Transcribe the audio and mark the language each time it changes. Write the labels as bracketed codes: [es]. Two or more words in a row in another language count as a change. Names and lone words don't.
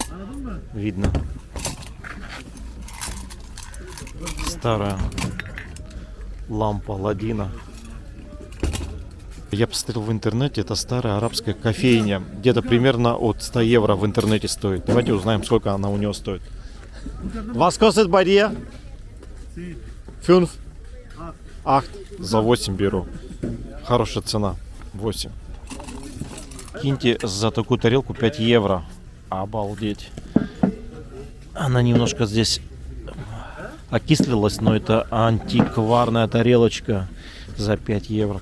[ru] Видно. Старая лампа Ладина. Я посмотрел в интернете, это старая арабская кофейня. Где-то примерно от 100 евро в интернете стоит. Давайте узнаем, сколько она у него стоит. [de] Was kostet bei dir? 5? 8. [ru] За 8 беру. Хорошая цена. 8. Киньте за такую тарелку 5 евро. Обалдеть. Она немножко здесь окислилась, но это антикварная тарелочка за 5 евро.